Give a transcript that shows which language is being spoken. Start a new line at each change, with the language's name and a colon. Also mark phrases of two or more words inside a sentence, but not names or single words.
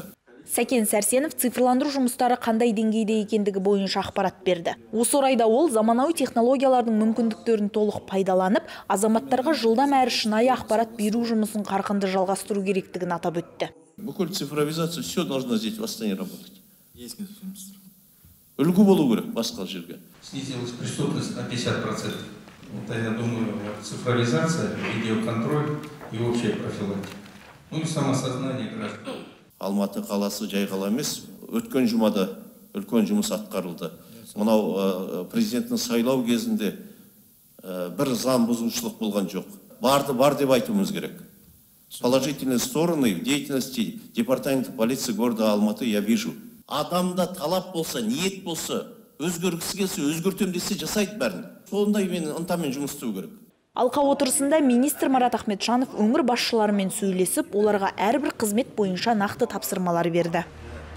Kazakh: Сәкен Сәрсенов цифрландыру жұмыстары қандай деңгейде екендігі бойынша ақпарат берді. Осы орайда ол заманауи технологиялардың мүмкіндіктерін толық пайдаланып, азаматтарға жылдам әрі шынайы ақпарат беру жұмысын қарқынды жалғастыру керектігін атап өтті.
Russian: Бүкіл цифровизация все должно здесь в Астане работать.
Kazakh: Үлгі болу керек басқа жерге.
Russian: Снизилась преступность на 50%. Вот я думаю, цифровизация, видеоконтроль и общая профилактика. Ну и самосознание граждан.
Kazakh: Алматы қаласы жай қала емес, өткен жұмада үлкен жұмыс атқарылды. Мынау президенттің сайлау кезінде бір заң бұзушылық болған жоқ. Бар деп айтуымыз керек.
Russian: Положительные стороны в деятельности департамента полиции города Алматы я вижу.
Kazakh: Адамда талап болса, ниет болса, өзгергісі келсе, өзгертем десе жасайды бәрін. Сондай мен ынтамен жұмыс істеу керек. Алқа отырысында министр Марат Ахметжанов өңір басшыларымен сөйлесіп, оларға әрбір қызмет бойынша нақты тапсырмалар берді.